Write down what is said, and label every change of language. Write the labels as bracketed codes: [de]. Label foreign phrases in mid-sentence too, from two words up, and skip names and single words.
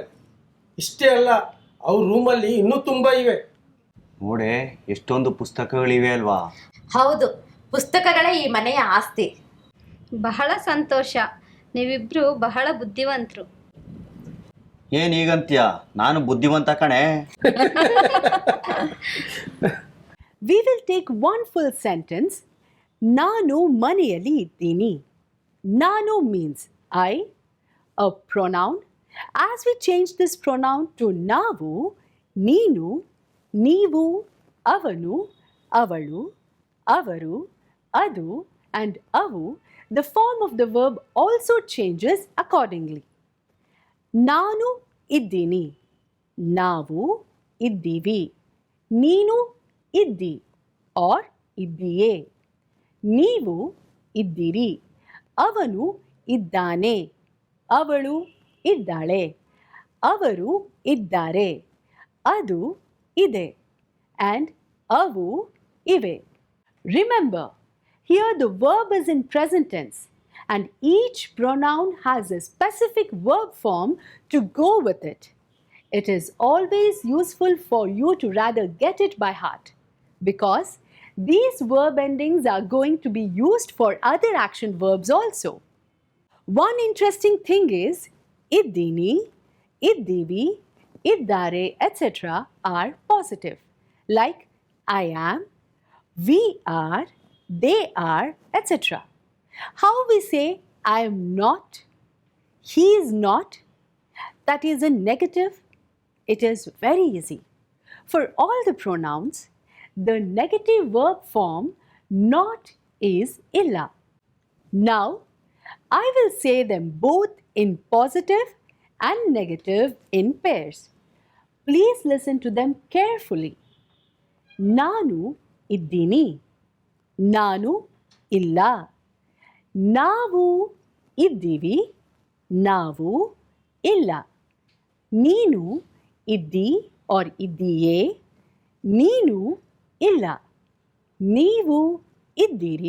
[kn] ಇಷ್ಟೇ ಅಲ್ಲ, ಅವ್ರ ರೂಮಲ್ಲಿ ಇನ್ನೂ ತುಂಬಾ ಇವೆ. ನೋಡೆ, ಎಷ್ಟೊಂದು ಪುಸ್ತಕಗಳಿವೆ ಅಲ್ವಾ? ಹೌದು, ಪುಸ್ತಕಗಳೇ ಈ ಮನೆಯ ಆಸ್ತಿ. ಬಹಳ ಸಂತೋಷ. ನೀವಿಬ್ರು ಬಹಳ ಬುದ್ಧಿವಂತರು. ಏನ್ ಈಗಂತ್ಯ? ನಾನು ಬುದ್ಧಿವಂತ ಕಣೆ. [en] We will take one full sentence. [kn] ನಾನು ಮನೆಯಲ್ಲಿ ಇದ್ದೀನಿ. [en] Naanu means I, a pronoun. As we change this pronoun to [kn] ನಾವು, ನೀನು, ನೀವು, ಅವನು, ಅವಳು, ಅವರು, ಅದು, [en] and avu, the form of the verb also changes accordingly. [kn] ನಾನು ಇದ್ದೀನಿ. ನಾವು ಇದ್ದೀವಿ. ನೀನು ಇದ್ದಿ or ಇದ್ದೀಯ. ನೀವು ಇದ್ದೀರಿ. ಅವನು ಇದ್ದಾನೆ. ಅವಳು ಇದ್ದಾಳೆ. ಅವರು ಇದ್ದಾರೆ. ಅದು ಇದೆ. And ಅವು ಇವೆ. [en] Remember, here the verb is in present tense and each pronoun has a specific verb form to go with it. It is always useful for you to rather get it by heart because these verb endings are going to be used for other action verbs also. One interesting thing is [kn] ಇದ್ದೀನಿ, ಇದ್ದೀವಿ, ಇದ್ದೀರೆ, [en] etc. are positive, like I am, we are, they are, etc. How we say I am not, he is not, that is a negative. It is very easy. For all the pronouns, the negative verb form not is illa. Now, I will say them both in positive and negative in pairs. Please listen to them carefully. [kn] ನಾನು ಇದ್ದೀನಿ. ನಾನು ಇಲ್ಲ. ನಾವು ಇದ್ದೀವಿ. ನಾವು ಇಲ್ಲ. ನೀನು ಇದ್ದಿ or ಇದ್ದೀಯೇ. ನೀನು ಇಲ್ಲ. ನೀವು ಇದ್ದೀರಿ.